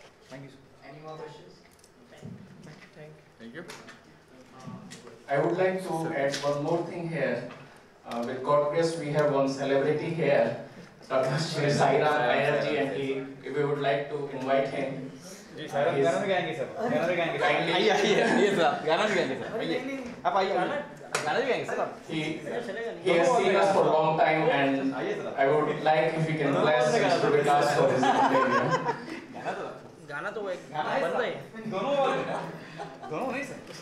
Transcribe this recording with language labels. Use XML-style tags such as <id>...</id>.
<en>Thank you. Any more questions? Thank you. I would like to add one more thing here. With God grace, we have one celebrity here, Dr. Shri Sairam Ayerji, and if we would like to invite him.</en> <hi>Ji sir गाना भी गाएंगे sir गाना भी गाएंगे</hi> <en>Kindly.</en> <hi>आइए sir गाना भी गाएंगे सर आइए आप आइए गाना भी गाएंगे सर आप</hi> <en>He has seen us for a long time, and I would like if he can bless Mr. Vikas for his interview.</en> <hi>गाना तो एक बंदा है दोनों नहीं सर</hi>